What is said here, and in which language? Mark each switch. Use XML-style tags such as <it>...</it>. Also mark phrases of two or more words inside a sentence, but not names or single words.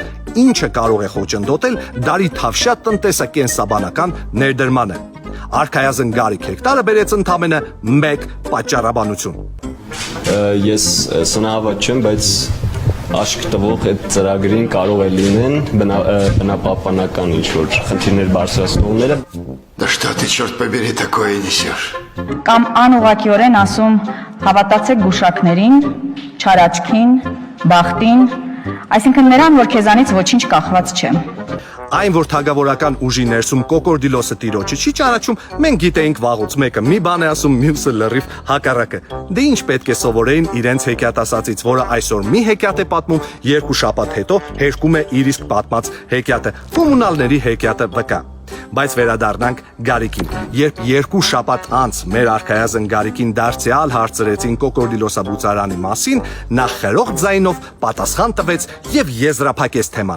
<hy>ինչը կարող է խոչընդոտել դարի թավշյա տնտեսակենսաբանական ներդրմանը։ Արքայազն Գարիկ հեկտարը բերեց ընդամենը մեկ պատճառաբանություն։ Ես սնահավատ չեմ, բայց աշկ տվող այդ ծրագրին կարող է լինեն բնապահպանական ինչ-որ խնդիրներ բարձրացնողները։</hy> <ru>Да что ты, черт побери, такое несешь?</ru> <hy>Կամ անուղղակիորեն ասում հավատացեք գուշակներին, չարաչքին, բախտին, այսինքն նրան, որ քեզանից ոչինչ կախված չէ։ Այն, որ թագավորական ուժի ներսում կոկորդիլոսը տիրոջը չի ճանաչում, մենք գիտեինք վաղուց, մեկը մի բան է ասում, մյուսը լրիվ հակառակը։ Դե ինչ պետք է սովորեին իրենց հեքիաթասացից, որը այսօր մի հեքիաթ է պատմում, 2 շաբաթ հետո հերկում է իր իսկ պատմած հեքիաթը, կոմունալների հեքիաթը վկա։ Բայց վերադառնանք Գարիկին։ Երբ 2 շաբաթ անց մեր արքայազն Գարիկին դարձյալ հարցրեցին կոկորդիլոսաբուծարանի մասին, նա խրոխտ ձայնով պատասխան տվեց եւ եզրափակեց թեման։</hy>